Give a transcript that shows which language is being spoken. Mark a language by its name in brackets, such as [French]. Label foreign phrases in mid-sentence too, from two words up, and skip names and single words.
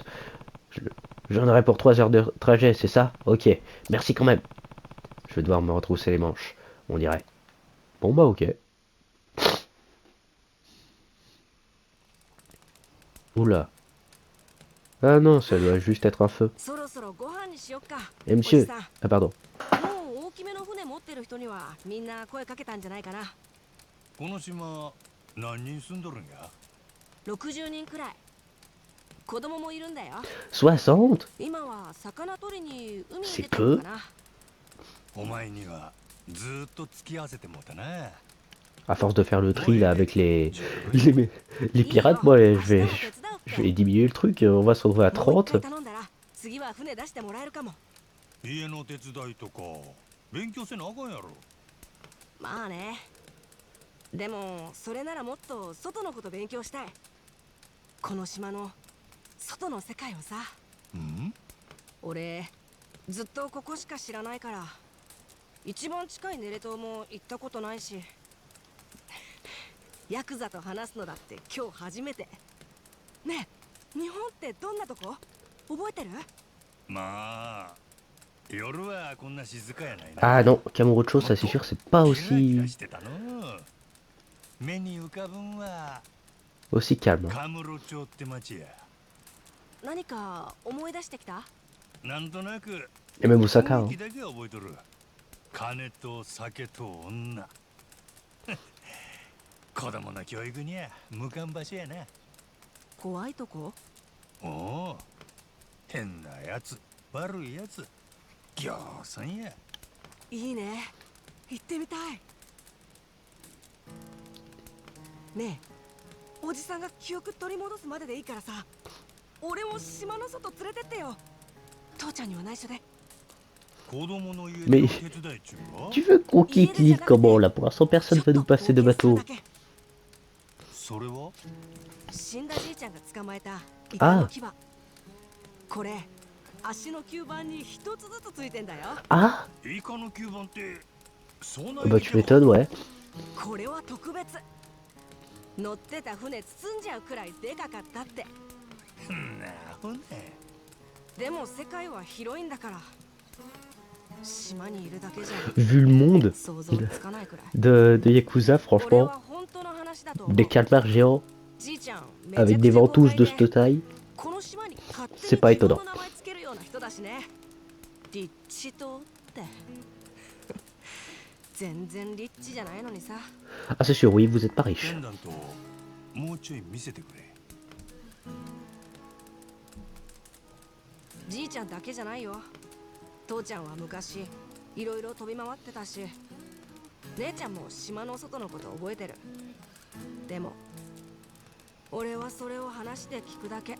[French] Je- J'en aurai pour 3 heures de trajet, c'est ça? Ok, merci quand même. Je vais devoir me retrousser les manches, on dirait. Bon bah ok. Oula. Ah non, ça doit juste être un feu. [Japanese] そろそろご飯にしよっか。 Eh おじ [French] monsieur, [Japanese] さん、 [French] ah pardon. [Japanese] もう大きめの船持ってる人にはみんな声かけたんじゃないかな。この島何人住んどるんや？ 60人くらい。子供もいるんだよ。 60? 今は魚取りに海に出 [French] C'est [Japanese] てるのかな。お前にはずーっと付き合わせてもうたな。 [French] À force de faire le tri là avec les pirates, moi je vais diminuer le truc, on va se retrouver à [Japanese] もう一回 [French] 30. [Japanese] 頼んだら次は船出してもらえるかも。家の手伝いとか勉強せなあかんやろ。まあね。でもそれならもっと外のこと勉強したい。この島の外の世界をさ。うん？俺ずっとここしか知らないから、一番近いネレ島も行ったことないし、ヤクザと話すのだって今日初めて。ねえ、日本ってどんなとこ覚えてる？まあ夜はこんな静かやないな。 [French] Ah non, Kamurocho, ça c'est sûr, c'est pas [Japanese] キラキラ [French] aussi [Japanese] してたの。目に浮かぶんは [French] aussi calme. [Japanese] カムロ町って町や。何か思い出してきた？なんとなく [French] Et même Osaka, [Japanese] 雰 [French] hein. [Japanese] 囲気だけは覚えとる。金と酒と女。子供の教育には無関場所やな。怖いとこ？おお、変なやつ、悪いやつ、ぎょうさんや。いいね。行ってみたい。ねえ、おじさんが記憶取り戻すまででいいからさ、俺も島の外連れてってよ。父ちゃんには内緒で。子供の家 [French] Mais [Japanese] で手伝い中は [French] tu veux qu'on quitte l'île comment là? Pour l'instant, personne va nous passer de bateau. [Japanese] それは死んだじいちゃんが捕まえたイカの牙。これ足の吸盤に一つずつついてんだよ。 Ah イカの吸盤ってそんな [French] bah tu m'étonnes, ouais. [Japanese] これは特別。乗ってた船包んじゃうくらいでかかったって。なほんね。でも世界は広いんだから、島にいるだけじゃ [French] Vu le monde [Japanese] 想像つかないくらい。 [French] de Yakuza, [Japanese] これ [French] franchement, [Japanese] は本当の話だと思う。 [French] des calmars géants [Japanese] じいちゃん [French] avec des ventouses de cette taille, [Japanese] この島に勝手に [French] c'est pas [Japanese] 自分 [French] étonnant. [Japanese] の名前つけるような人だしね。リッチ島って全然リッチじゃないのにさ。 [French] Ah c'est sûr, oui, vous êtes pas riche. [Japanese] ペンダントもうちょい見せてくれ。じいちゃんだけじゃないよ。父ちゃんは昔いろいろ飛び回ってたし、姉ちゃんも島の外のこと覚えてる。でも俺はそれを話して聞くだけ。